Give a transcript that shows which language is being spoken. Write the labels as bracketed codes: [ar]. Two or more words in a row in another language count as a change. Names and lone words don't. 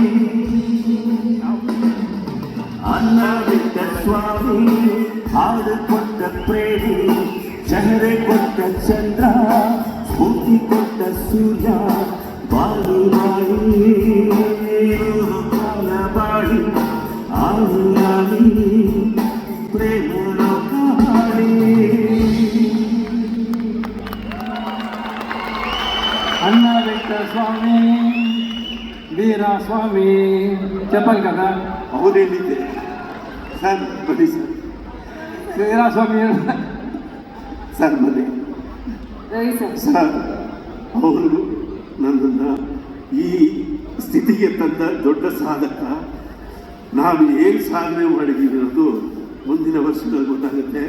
[kn] ಅನ್ನ ಬಿಟ್ಟ ಸ್ವಾಮಿ ಹಾಡು ಕೊಟ್ಟ ಪ್ರೇಮಿ ಚಹರೆ ಕೊಟ್ಟ ಚಂದ್ರ ಸ್ಫೂರ್ತಿ ಕೊಟ್ಟ ಸೂರ್ಯ ಬಾಳಿ ಬಾಳಿ ನೂರು ಕಾಲ ಬಾಳಿ ಆಳಿ ಆಳಿ ಪ್ರೇಮನು ಕಾಳಿ [te] అన్న వెంకట స్వామి వీర స్వామి చెప్పాలి కదా [kn] ಅವರೇನಿದೆ ಸರ್ ಬನ್ನಿ ಸರ್ [te] వీరస్వామి [kn] ಸರ್ ಬನ್ನಿ ಸರ್ ಅವರು ನನ್ನನ್ನು ಈ ಸ್ಥಿತಿಗೆ ತಂದ ದೊಡ್ಡ ಸಾಧಕ ನಾವು ಏನು ಸಾಧನೆ ಮಾಡಿದ್ದೀವಿ ಅನ್ನೋದು ಮುಂದಿನ ವರ್ಷದಲ್ಲಿ ಗೊತ್ತಾಗುತ್ತೆ.